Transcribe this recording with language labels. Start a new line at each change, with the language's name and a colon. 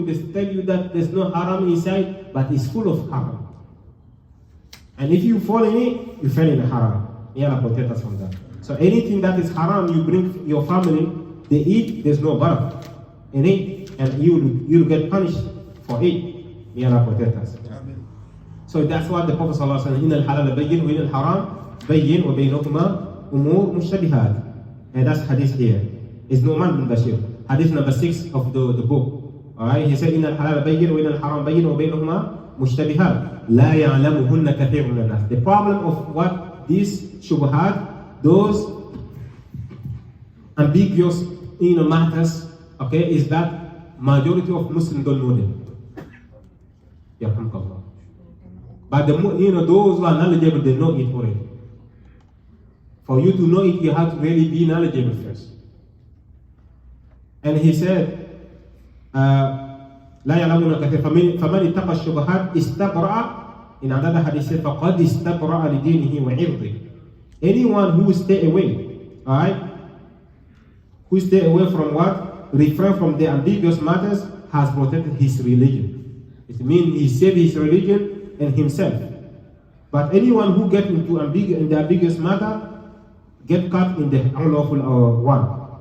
English: They tell you that there's no haram inside, but it's full of haram. And if you fall in it, you fell in the haram. May Allah protect us from that. So anything that is haram, you bring your family, they eat, there's no barakah in it, and you'll get punished for it. May Allah protect us. So that's what the Prophet ﷺ said,
Arabic: إِنَّ الْحَلَالَ بَيِّنْ وَإِنَّ الْحَرَامَ بَيِّنْ وَبَيْنَهُمَا أُمُورٌ مُشْتَبِهَاتٌ.
English: And that's hadith here. It's Nu'man bin Bashir. Hadith number 6 of the book. Alright, he said,
Arabic: إِنَّ الْحَلَالَ بَيِّنْ وَإِنَّ الْحَرَامَ بَيِّنْ وَبَيْنَهُمَا مُشْتَبِهَاتٌ لَا يَعْلَمُهُنَّ كَثِيرٌ مِنَ النَّاسِ.
English: The problem of what these shubhat, those ambiguous matters, okay, is that majority of Muslims don't know them. But those who are knowledgeable, they know it already. For you to know it, you have to really be knowledgeable first. And he said,
Arabic: لا يعلمون كثير فمن اتقى الشبهات استبرأ.
English: In another hadith said,
Arabic: فقد استبرأ لدينه وعرضه.
English: Anyone who stay away, alright, who stay away from what? Refrain from the ambiguous matters, has protected his religion. It means he saved his religion and himself. But anyone who get into the ambiguous matter, get caught in the unlawful one.